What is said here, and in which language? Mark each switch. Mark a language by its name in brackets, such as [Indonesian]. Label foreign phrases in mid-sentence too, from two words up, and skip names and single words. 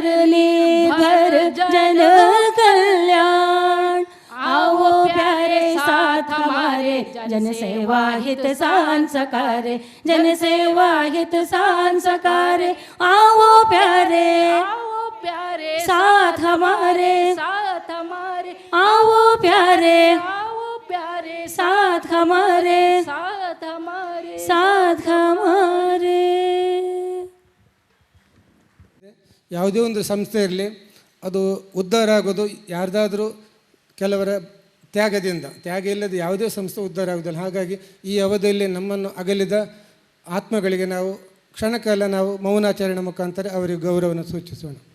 [Hindi] निर्भर जन कल्याण आओ प्यारे साथ हमारे जन सेवा हित सांसकारे जन सेवा हित सांसकारे आओ प्यारे साथ हमारे आओ प्यारे साथ हमारे साथ हमारे. [Kannada] ಯಾವುದೇ ಒಂದು ಸಂಸ್ಥೆ ಇರಲಿ, ಅದು ಉದ್ಧಾರ ಆಗೋದು ಯಾರ್ದಾದ್ರೂ ಕೆಲವರ ತ್ಯಾಗ ಇಲ್ಲದೆ ಯಾವುದೇ ಸಂಸ್ಥೆ ಉದ್ಧಾರ ಆಗೋದಿಲ್ಲ. ಹಾಗಾಗಿ ಈ ಅವಧಿಯಲ್ಲಿ ನಮ್ಮನ್ನು ಅಗಲಿದ ಆತ್ಮಗಳಿಗೆ ನಾವು ಕ್ಷಣಕಾಲ ನಾವು ಮೌನಾಚರಣೆ ಮುಖಾಂತರ ಅವರಿಗೆ ಗೌರವವನ್ನು ಸೂಚಿಸೋಣ.